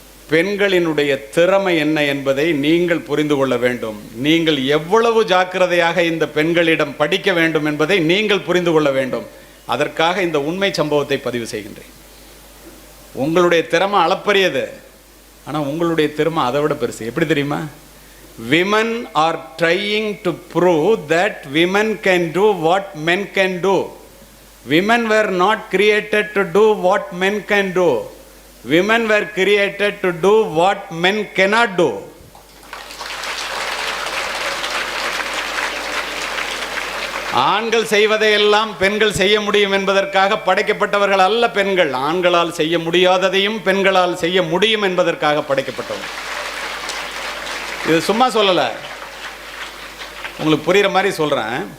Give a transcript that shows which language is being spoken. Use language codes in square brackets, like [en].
[ta] பெண்களினுடைய திறமை என்ன என்பதை நீங்கள் புரிந்து கொள்ள வேண்டும். நீங்கள் எவ்வளவு ஜாக்கிரதையாக இந்த பெண்களிடம் படிக்க வேண்டும் என்பதை நீங்கள் புரிந்து கொள்ள வேண்டும். அதற்காக இந்த உண்மை சம்பவத்தை பதிவு செய்கின்றேன். உங்களுடைய திறமை அளப்பரியது, ஆனால் உங்களுடைய திறமை அதை விட பெருசு. எப்படி தெரியுமா? [en] Women are trying to prove that women can do what men can do. Women were not created to do what men can do. Women were created to do what men cannot do. [ta] ஆண்கள் செய்வதையெல்லாம் பெண்கள் செய்ய முடியும் என்பதற்காக படைக்கப்பட்டவர்கள் அல்ல பெண்கள். ஆண்களால் செய்ய முடியாததையும் பெண்களால் செய்ய முடியும் என்பதற்காக படைக்கப்பட்டவர்கள். இது சும்மா சொல்லலை, உங்களுக்கு புரிகிற மாதிரி சொல்கிறேன்.